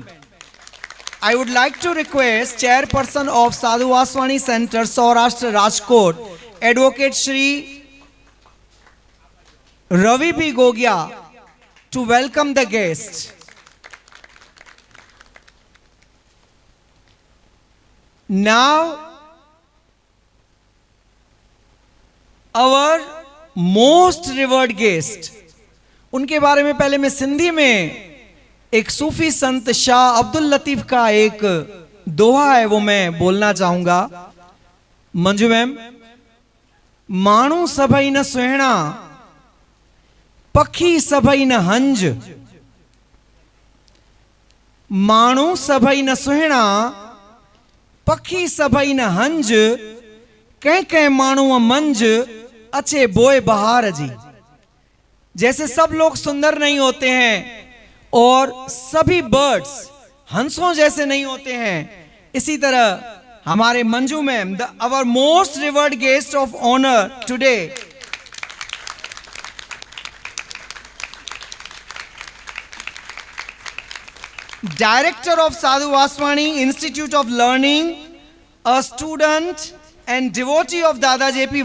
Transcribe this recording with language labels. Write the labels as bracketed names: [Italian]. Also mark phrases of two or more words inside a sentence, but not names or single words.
[English] I would like to request Chairperson of Sadhu Vaswani Center, Saurashtra, Rajkot, Advocate Shri Ravi P. Gogia, to welcome the guest. Now, our most revered guest, [Hindi] उनके बारे में पहले मैं सिंधी में एक सूफी संत शाह अब्दुल लतीफ का एक दोहा है वो मैं बोलना चाहूंगा। मंजू मैम। [Sindhi] मानू सभई न सुहिणा, पखी सभई न हंज। मानू सभई न सुहिणा, पखी सभई न हंज। कह कह मानू मंज, अच्छे बोए बहार जी। [Hindi] जैसे सब लोग सुंदर नहीं होते हैं और सभी बर्ड्स हंसों जैसे नहीं होते हैं, इसी तरह हमारे मंजू मैम, [English] our most revered guest of honor today, Director of Sadhu Vaswani Institute of Learning, a student and devotee of Dada J.P.